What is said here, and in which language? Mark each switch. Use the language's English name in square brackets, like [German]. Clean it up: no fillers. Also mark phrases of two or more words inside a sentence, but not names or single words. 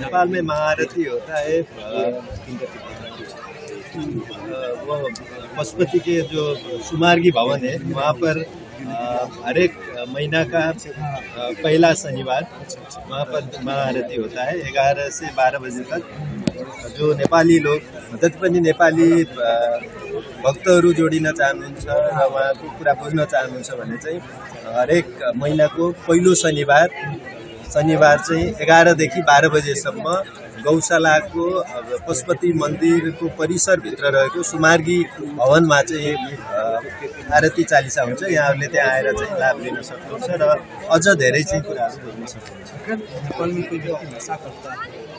[Hindi] नेपाल में महाआरती होता है वो पशुपति के जो सुमार्गी भवन है वहाँ पर हर एक महीना का पहला शनिवार वहाँ पर महाआरती होता है 11 से 12 बजे तक। [Nepali] जो नेपाली लोग जति पनि नेपाली भक्तहरू जोडिन चाहनुहुन्छ र उहाँको कुरा बुझ्न चाहनुहुन्छ भने चाहिँ हरेक महिनाको पहिलो शनिबार चाहिँ 11 देखि 12 बजेसम्म गौशालाको पशुपति मन्दिरको परिसरभित्र रहेको सुमार्गी भवनमा चाहिँ आरती चालिसा हुन्छ। यहाँहरूले त्यहाँ आएर चाहिँ लाभ लिन सक्नुहुन्छ र अझ धेरै चाहिँ कुराहरू बुझ्न सक्नुहुन्छ। [Hindi] नेपाल में कोई व्यक्ति नशा करता है